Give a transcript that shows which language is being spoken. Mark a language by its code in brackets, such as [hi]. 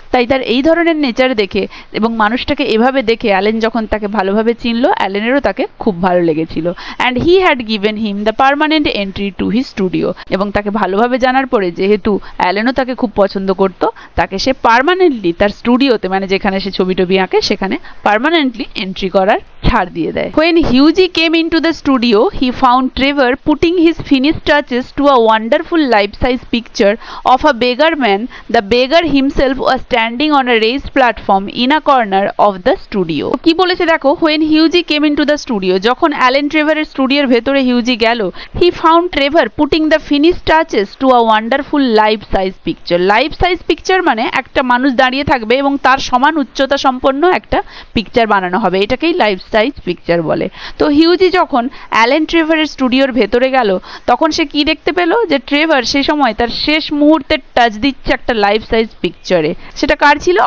[bn] তাই তার এই ধরনের নেচার দেখে এবং মানুষটাকে এভাবে দেখে অ্যালেন যখন তাকে ভালোভাবে চিনল, অ্যালেনেরও তাকে খুব ভালো লেগেছিল। [en] And he had given him the permanent entry to his studio. [bn] এবং তাকে ভালোভাবে জানার পরে যেহেতু অ্যালেনও তাকে খুব পছন্দ করত, তাকে সে পার্মানেন্টলি তার স্টুডিওতে, মানে যেখানে সে ছবি টবি আঁকে, সেখানে পার্মানেন্টলি এন্ট্রি করার ছাড় দিয়ে দেয়। [en] When Hughie came into the studio, he found Trevor putting his finished touches to a wonderful life-size picture of a beggar man. The beggar himself was standing on a raised platform in a corner of the studio. [bn] কি বলেছে দেখো, [en] when Hughie came into the studio, [bn] যখন Allen ট্রেভারের স্টুডিওর ভেতরে হিউজি গেল, [en] he found Trevor putting the finished touches to a wonderful life-size picture. [bn] Life-size picture মানে একটা মানুষ দাঁড়িয়ে থাকবে এবং তার সমান উচ্চতা সম্পন্ন একটা পিকচার বানানো হবে, এটাকেই লাইফ সাইজ পিকচার বলে। তো হিউজি যখন অ্যালেন ট্রেভারের স্টুডিওর ভেতরে গেল, তখন সে কি দেখতে পেল, যে ট্রেভার সেই সময় তার শেষ মুহূর্তের টাচ দিচ্ছে একটা লাইফ সাইজ পিকচারে। সেটা কার ছিল?